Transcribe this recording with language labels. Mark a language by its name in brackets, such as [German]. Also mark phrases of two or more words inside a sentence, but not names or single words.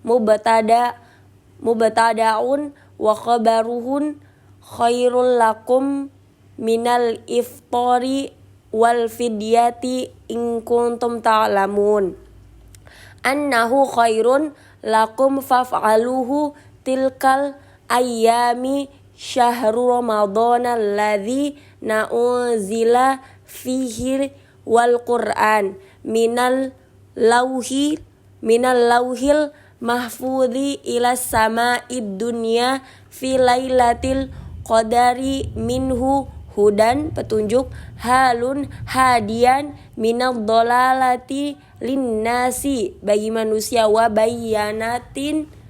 [Arabic] مبتدأ وخبره خير لكم من الإفطار والفدية إن كنتم تعلمون أنه خير لكم فافعلوه تلك الأيام شهر رمضان الذي أنزل فيه والقرآن من اللوح المحفوظ إلى سماء الدنيا في ليلة القدر منه هدى petunjuk حال هاديا من الضلالة للناس [Indonesian] bagi manusia [Arabic] وبينات